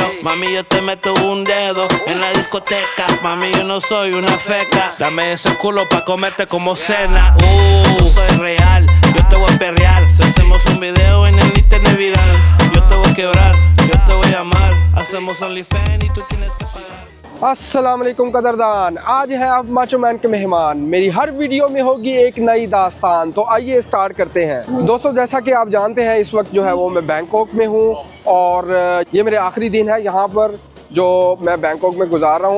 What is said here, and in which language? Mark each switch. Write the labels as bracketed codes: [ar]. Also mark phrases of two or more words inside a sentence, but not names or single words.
[es] Mami, yo te meto un dedo en la discoteca. Mami, yo no soy una feca. Dame ese culo pa' comerte como cena. Yo soy real, yo te voy a perrear. Si hacemos un video en el internet viral, yo te voy a quebrar, yo te voy a amar. Hacemos OnlyFans y tú tienes que pagar. [ar] السلام عليكم [hi] कदरदान, आज है आप माचो मैन के मेहमान। मेरी हर वीडियो में होगी एक नई दास्तान, तो आइए स्टार्ट करते हैं। दोस्तों, जैसा कि आप जानते हैं, इस वक्त जो है वो मैं बैंकॉक में हूँ और ये मेरे आखिरी दिन है यहाँ पर जो मैं बैंकॉक में गुजार रहा हूँ।